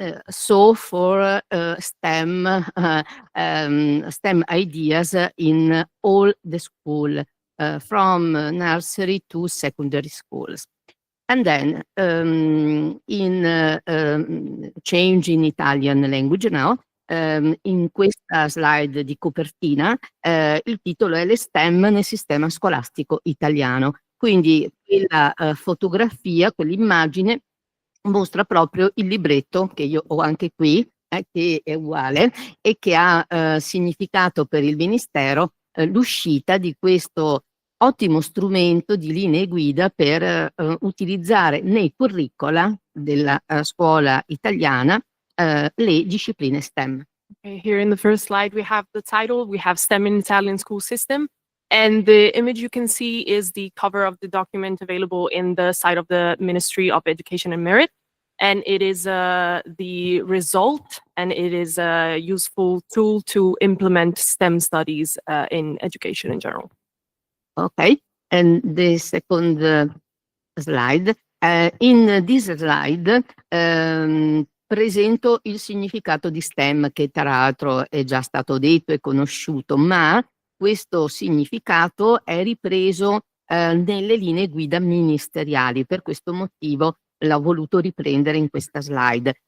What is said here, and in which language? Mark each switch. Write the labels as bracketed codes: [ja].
[en] So for STEM ideas in all the school, from nursery to secondary schools. And then in change in Italian language now, [it] in questa slide di copertina il titolo è Le STEM nel sistema scolastico italiano. Quindi quella fotografia, quell'immagine mostra proprio il libretto che io ho anche qui, che è uguale e che ha significato per il Ministero l'uscita di questo ottimo strumento di linee guida per utilizzare nei curricula della scuola italiana le discipline STEM. [en] Okay, here in the first slide we have the title, we have STEM in Italian school system. And the image you can see is the cover of the document available in the site of the Ministry of Education and Merit. And it is the result, and it is a useful tool to implement STEM studies in education in general. Okay, and the second slide. In this slide [it] presento il significato di STEM, che tra l'altro è già stato detto e conosciuto, ma questo significato è ripreso nelle linee guida ministeriali. Per questo motivo l'ho voluto riprendere in questa slide.